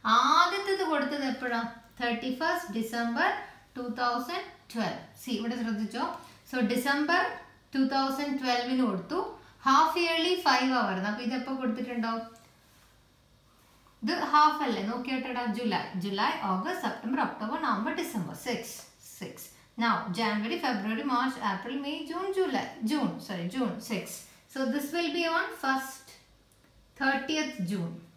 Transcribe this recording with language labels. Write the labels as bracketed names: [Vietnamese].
[Malayalam] ആദ്യത്തേത് കൊടുത്തത് എപ്പോഴാണ്? 31st December 2012. See, ഇവിടെ ശ്രദ്ധിച്ചോ. So December 2012 കൊടുത്തു. ഹാഫ് ഇയർലി 5 വരുന്നത്. അപ്പൊ ഇതെപ്പോ കൊടുത്തിട്ടുണ്ടാവും? ഇത് ഹാഫ് അല്ലേ, നോക്കിയിട്ടാ. July August September October November December 6. [English] Now January, February, March, April, May, June, June 6. So this will be on 30th June.